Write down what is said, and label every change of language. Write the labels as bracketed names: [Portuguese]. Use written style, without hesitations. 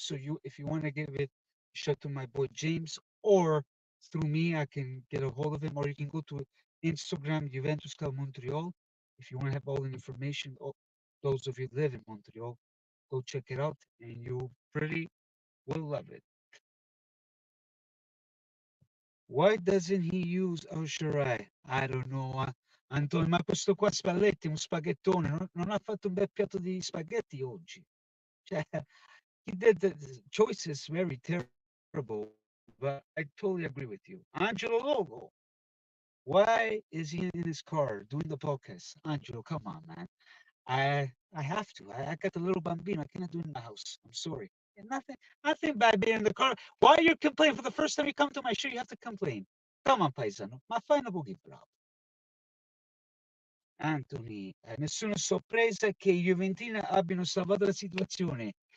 [English] So if you want to give it a shot to my boy James, or through me, I can get a hold of him, or you can go to Instagram Juventus Club Montreal. If you want to have all the information, those of you live in Montreal, go check it out, and you pretty will love it. Why doesn't he use Oshirai? I don't know. [Italian] Antonio, ma questo qua Spalletti, un spaghettone, non ha fatto un bel piatto di spaghetti oggi. [English] Cioè, he did the choices very terrible, but I totally agree with you. Angelo Logo, why is he in his car doing the podcast? Angelo, come on, man. I have to. I got the little bambino. I cannot do it in my house. I'm sorry. And nothing bad being in the car. Why are you complaining? For the first time you come to my show, you have to complain. Come on, [Italian] paisano. Ma fai una boogie, bravo. Anthony, nessuna sorpresa che i Juventini abbiano salvato la situazione.